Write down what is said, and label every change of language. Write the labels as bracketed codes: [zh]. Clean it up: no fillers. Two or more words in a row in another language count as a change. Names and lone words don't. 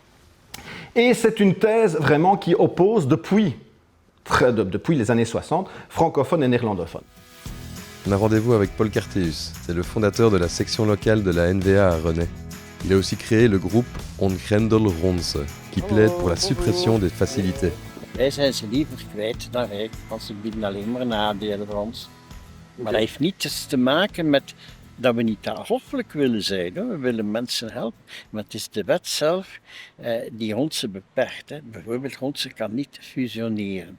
[fr] Et c'est une thèse vraiment qui oppose depuis les années 60, francophones et néerlandophones. On a rendez-vous avec Paul Cartéus, c'est le fondateur de la section locale de la NVA à René. Il a aussi créé le groupe On Grendel Ronse, qui plaide pour la suppression des facilités. [nl] Wij zijn ze liever kwijt dan rijk, want ze bieden alleen maar nadelen voor ons. Maar dat heeft niets te maken met dat we niet hoffelijk willen zijn. Hoor. We willen mensen helpen, maar het is de wet zelf die Ronse beperkt. Hè. Bijvoorbeeld Ronse kan niet fusioneren.